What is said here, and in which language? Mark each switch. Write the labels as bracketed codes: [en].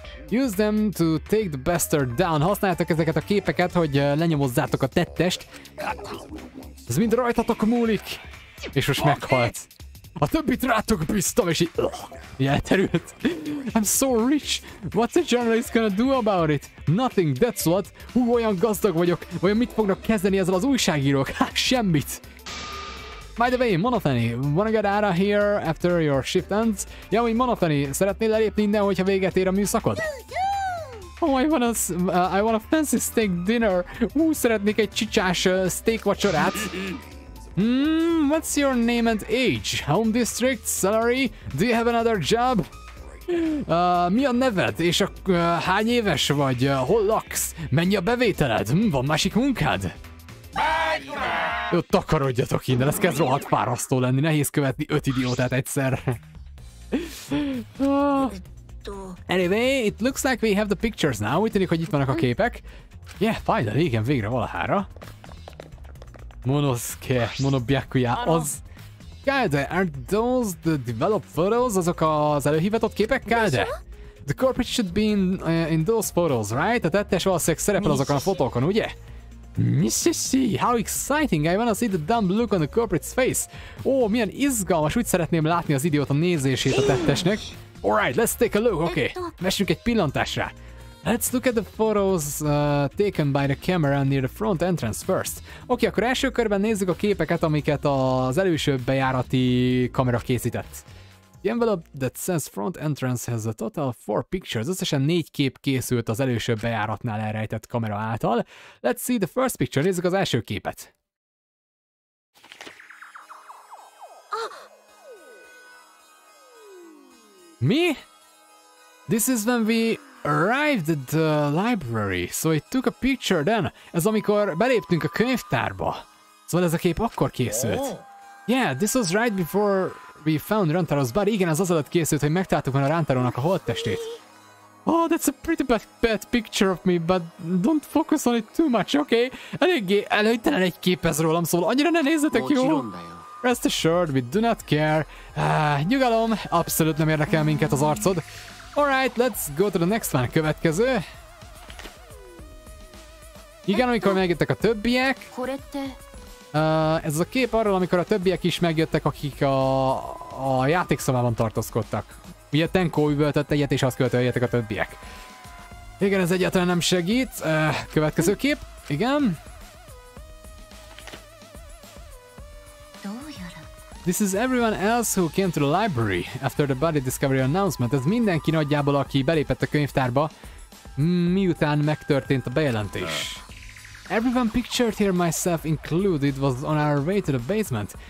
[en] Use them to take the bastard down. [hu] Használjátok ezeket a képeket, hogy lenyomozzátok a tettest. Ez mind rajtatok múlik. És most meghalt. A többit rátok bíztam, és így elterült. [en] I'm so rich. What's a journalist gonna do about it? Nothing, that's what. [hu] Olyan gazdag vagyok. Olyan mit fognak kezdeni ezzel az újságírók? Semmit. [en] By the way, Monofeni, wanna get out of here after your shift ends? [hu] Ja, hogy Monofeni, szeretnél lelépni innen, hogyha véget ér a műszakod? [en] Oh, I want a fancy steak dinner. [hu] Szeretnék egy csicsás steak vacsorát. [en] What's your name and age? Home district, salary? Do you have another job? [hu] Mi a neved? És hány éves vagy? Hol laksz? Mennyi a bevételed? Van másik munkád? Jó, takarodjatok innen, ez kezd rohadt fárasztó lenni, nehéz követni 5 idiótát egyszerre. [en] Anyway, it looks like we have the pictures now. [hu] Úgy tűnik, hogy itt vannak a képek. [en] Yeah, finally, [hu] igen, végre valahára. Monosuke, Monobyakuya, az... [en] Kade, are those the developed photos? [hu] Azok az előhívatott képek, Kade? [en] The corporate should be in those photos, right? [hu] A tettes valószínűleg szerepel azokon a fotókon, ugye? [en] Mississippi, how exciting! I wanna see the dumb look on the corporate's face. [hu] Ó, milyen izgalmas, úgy szeretném látni az idióta nézését a tettesnek. [en] Alright, let's take a look, [hu] oké. Vessünk egy pillantásra. [en] Let's look at the photos taken by the camera near the front entrance first. [hu] Oké, akkor első körben nézzük a képeket, amiket az előső bejárati kamera készített. [en] The envelope that says front entrance has a total 4 pictures. [hu] Összesen 4 kép készült az előső bejáratnál elrejtett kamera által. [en] Let's see the first picture. [hu] Nézzük az első képet. [en] Mi? This is when we arrived at the library, so I took a picture then. [hu] Ez amikor beléptünk a könyvtárba. Szóval ez a kép akkor készült. [en] Yeah, this was right before we found Rantaro's body. [hu] Igen, ez az alatt készült, hogy megtaláltuk volna Rantarónak a holttestét. [en] Oh, that's a pretty bad picture of me, but don't focus on it too much, okay? [hu] Eléggé előttelen egy kép ez rólam, szóval annyira ne nézzetek, jó? [en] Rest assured, we do not care. [hu] Nyugalom, abszolút nem érdekel minket az arcod. [en] Alright, let's go to the next one. [hu] Következő. Igen, amikor megjöttek a többiek. Ez az a kép arról, amikor a többiek is megjöttek, akik a játékszobában tartózkodtak. Ugye Tenko üvöltött egyet, és azt követően jöttek a többiek. Igen, ez egyáltalán nem segít. Következő kép. Igen. [en] This is everyone else who came to the library after the body discovery announcement. [hu] Ez mindenki nagyjából, aki belépett a könyvtárba, miután megtörtént a bejelentés. [en] Everyone pictured here, myself included, was on our way to the basement.